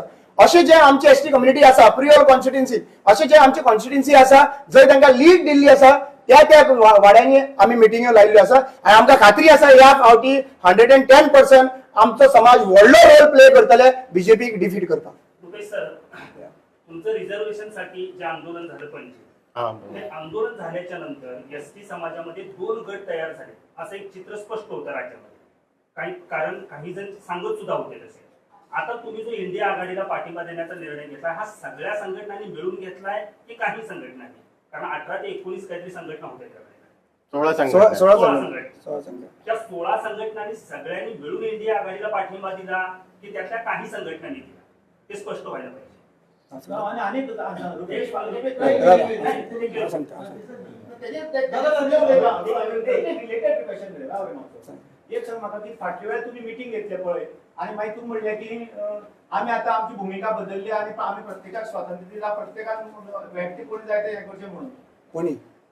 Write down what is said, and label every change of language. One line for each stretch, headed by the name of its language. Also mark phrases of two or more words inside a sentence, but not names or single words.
Konkani: अशे जे आमचे
English: ST community
Konkani: आसा, प्रियोल कॉन्स्टिट्युएन्सी अशे जे आमचे कॉन्स्टिट्युएन्सी आसा जंय तांकां लीड दिल्ली आसा त्या वाड्यांनी आमी मिटिंग्यो लायल्ल्यो आसा. आनी आमकां खात्री आसा ह्या फावटी 110% आमचो समाज व्हडलो
English: role play
Konkani: करतले बीजेपीक डिफीट करपाक.
Marathi: तुमचं रिझर्वेशन साठी जे आंदोलन झालं पणजी, ते आंदोलन झाल्याच्या नंतर एसटी समाजामध्ये 2 गट तयार झाले असं एक चित्र स्पष्ट होतं राज्यामध्ये. काही जण सांगत सुद्धा होते तसे. आता तुम्ही जो इंडिया आघाडीला पाठिंबा देण्याचा निर्णय घेतलाय हा सगळ्या संघटनांनी मिळून घेतलाय की काही संघटनांनी? कारण 18 ते 19 काहीतरी संघटना होत्या त्यावेळेला. 16 त्या 16 संघटनांनी सगळ्यांनी मिळून इंडिया आघाडीला पाठिंबा दिला की त्यातल्या काही संघटनांनी दिला? ते स्पष्ट व्हायला पाहिजे.
Konkani: एक सांग म्हाका की फाटल्या वेळार तुम्ही मिटिंग घेतले पळय आणि मागीर तुम्ही म्हणले की आमी आता आमची भूमिका बदलली आणि आमी प्रत्येकाक स्वातंत्र्य दिला, प्रत्येकाक व्यक्ती कोणी जाय ते हे करचे म्हणून.